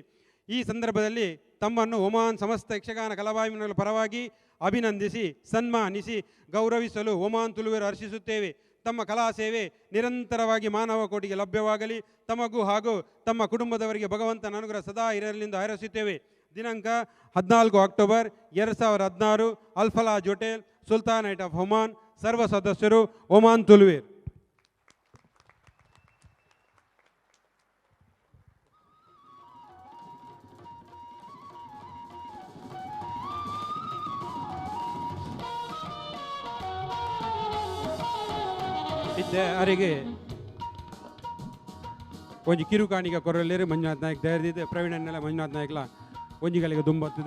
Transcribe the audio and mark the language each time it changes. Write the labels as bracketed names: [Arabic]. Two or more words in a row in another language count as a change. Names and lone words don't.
[Kannada] ಈ ಸಂದರ್ಭದಲ್ಲಿ ತಮ್ಮನ್ನು ಒಮಾನ್ ಸಮಸ್ತ ಯಕ್ಷಗಾನ ಕಲಾಭಿಮಾನಿಗಳ ಪರವಾಗಿ ಅಭಿನಂದಿಸಿ ಸನ್ಮಾನಿಸಿ ಗೌರವಿಸಲು ಒಮಾನ್ ತುಳುವರು ಹರ್ಷಿಸುತ್ತೇವೆ. ತಮ್ಮ ಕಲಾ ಸೇವೆ ನಿರಂತರವಾಗಿ ಮಾನವ ಕೋಟಿಗೆ ಲಭ್ಯವಾಗಲಿ. ತಮಗೂ ಹಾಗೂ ತಮ್ಮ ಕುಟುಂಬದವರಿಗೆ ಭಗವಂತನ ಅನುಗ್ರಹ ಸದಾ ಇರಲೆಂದು ಹಾರೈಸುತ್ತೇವೆ. ದಿನಾಂಕ 14 ಅಕ್ಟೋಬರ್ 2016 ಅಲ್ಫಲಾಜ್ ಹೋಟೆಲ್, ಸುಲ್ತಾನೇಟ್ ಆಫ್ ಒಮಾನ್. ಸರ್ವ ಸದಸ್ಯರು ಒಮಾನ್ ತುಳುವೇರ್. [Tulu] ಇತ್ತೆ ಅರೆಗೆ ಒಂಜಿ ಕಿರುಕಾಣಿಗ ಕೊರಲೇರು ಮಂಜುನಾಥ್ ನಾಯ್ಕ ಧೈರ್ಯದಿದೆ ಪ್ರವೀಣನ್ನೆಲ್ಲ ಮಂಜುನಾಥ್ ನಾಯ್ಕಲ ಒಂಜಿಗಳಿಗೆ ದುಂಬತ್ತದೆ.